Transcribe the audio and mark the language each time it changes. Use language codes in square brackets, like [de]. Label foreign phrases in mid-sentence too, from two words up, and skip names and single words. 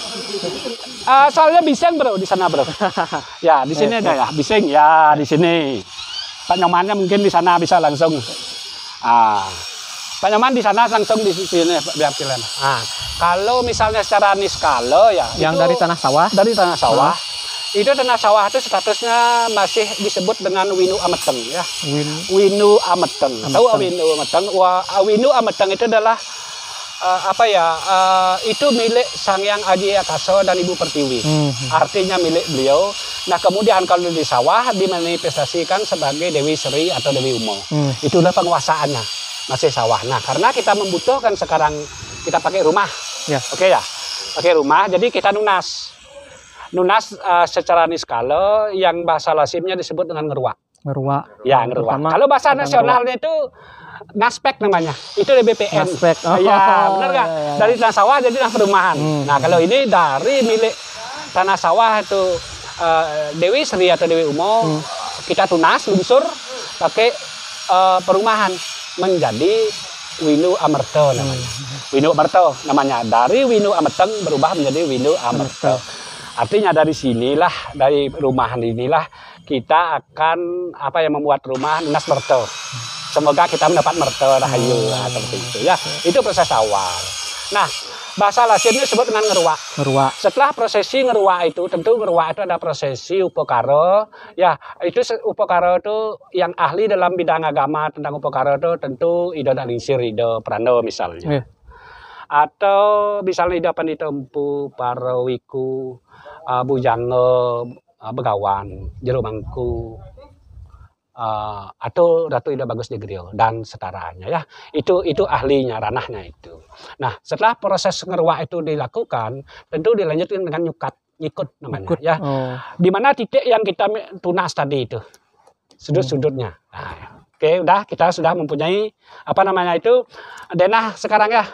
[id] Soalnya bising bro di sana bro. Ya di sini ada ya bising ya di sini. Pak Nyomannya mungkin di sana bisa langsung. Pak Nyoman di sana langsung di sini biar kalian. Kalau misalnya secara niskala ya. Yang dari tanah sawah. Dari tanah sawah. Itu tanah sawah itu statusnya masih disebut dengan Winu Ameteng ya. Winu Ameteng. Tahu Winu Ameteng? Winu Ameteng itu adalah itu milik Sang Hyang Aji Akaso dan Ibu Pertiwi. Artinya milik beliau. Nah, kemudian kalau di sawah dimanifestasikan sebagai Dewi Sri atau Dewi Umo. Itulah penguasaannya. Masih sawah. Nah, karena kita membutuhkan sekarang kita pakai rumah. Oke ya. Pakai rumah, jadi kita nunas. Nunas secara niskala yang bahasa lasimnya disebut dengan ngeruak. Ngeruak. Ya, ngeruak. Kalau bahasa nasionalnya itu ngaspek namanya. Itu dari BPN. Ngaspek. Iya, benar nggak? Dari tanah sawah jadi tanah perumahan. Nah, kalau ini dari milik tanah sawah itu Dewi Sri atau Dewi Umo, kita tunas, lungsur, pakai perumahan menjadi Winu Amerto namanya. Winu Amerto namanya. Dari Winu Amerteng berubah menjadi Winu Amerto. Artinya dari sinilah, dari rumahan inilah kita akan membuat rumah Nas Merto. Semoga kita mendapat merto rahayu seperti itu ya. Itu proses awal. Nah, bahasa Lasinnya disebut dengan ngeruak. Ngeruak. Setelah prosesi ngeruak itu, tentu ngeruak itu ada prosesi upokaro. Ya, itu upokaro itu yang ahli dalam bidang agama tentang upokaro itu tentu Ido Dalingsir, Ido Prano misalnya. Atau misalnya Ido Pandita Empu, Parawiku, Bujango, Begawan, Jero Mangku, atau Ratu Ida Bagus Degrio dan setaranya ya. Itu ahlinya, ranahnya itu. Nah, setelah proses ngeruak itu dilakukan, tentu dilanjutkan dengan nyikut namanya ya. Di mana titik yang kita tunas tadi itu. Sudut-sudutnya. Nah, oke, kita sudah mempunyai denah sekarang ya.